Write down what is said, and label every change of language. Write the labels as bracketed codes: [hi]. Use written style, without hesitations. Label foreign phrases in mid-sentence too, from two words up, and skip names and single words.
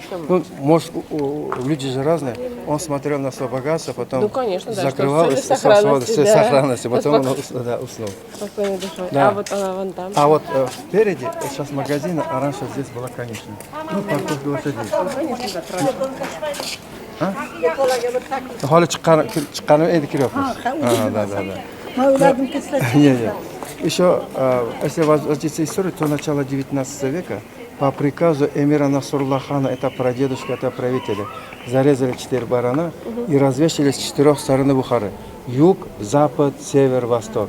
[ru] Ну, может, люди же разные. Он смотрел на свое богатство, потом закрывал сохранности, потом он уснул. Да. А вот спереди, сейчас магазин, а раньше здесь была конечная. Ну, парковка лошадей. [uz] Hali chiqqanim endi kiryapmiz. [ru] Да. Нет. Еще, если возвратиться историю, то начало 19 века по приказу эмира Насруллахана, это прадедушка, это правителя, зарезали 4 барана и развешали с 4 сторон Бухары. Юг, запад, север, восток.